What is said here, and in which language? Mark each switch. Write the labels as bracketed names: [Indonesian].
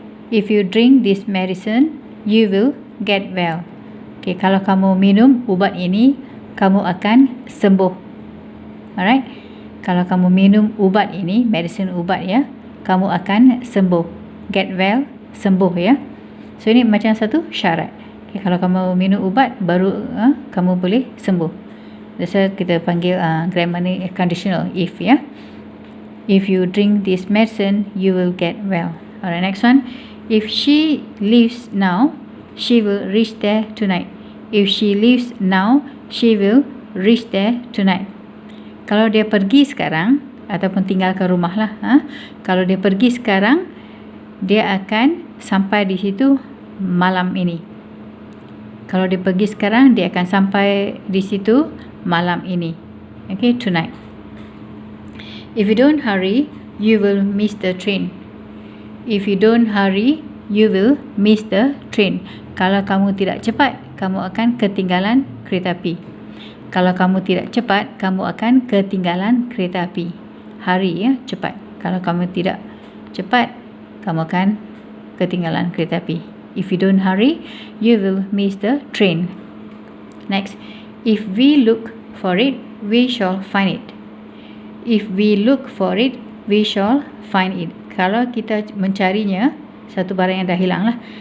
[English] If you drink this medicine, you will get well. [Malay] Okay, kalau kamu minum ubat ini, kamu akan sembuh. Alright, kalau kamu minum ubat ini, medicine ubat ya, kamu akan sembuh. [English] Get well, [Malay] sembuh ya. So ini macam satu syarat. Okay, kalau kamu minum ubat, baru kamu boleh sembuh. Biasa kita panggil grammar ni conditional if ya. [English] If you drink this medicine, you will get well. Alright, next one. If she leaves now, she will reach there tonight. If she leaves now, she will reach there tonight. [Malay] Kalau dia pergi sekarang ataupun tinggalkan rumah lah, kalau dia pergi sekarang, dia akan sampai di situ malam ini. Kalau dia pergi sekarang, dia akan sampai di situ malam ini. [English] Okay, tonight. If you don't hurry, you will miss the train. If you don't hurry, you will miss the train. [Malay] Kalau kamu tidak cepat, kamu akan ketinggalan kereta api. Kalau kamu tidak cepat, kamu akan ketinggalan kereta api. Hurry ya, cepat. Kalau kamu tidak cepat, kamu akan ketinggalan kereta api. [English] If you don't hurry, you will miss the train. Next, if we look for it, we shall find it. If we look for it, we shall find it. [Malay] Kalau kita mencarinya, satu barang yang dah hilang lah.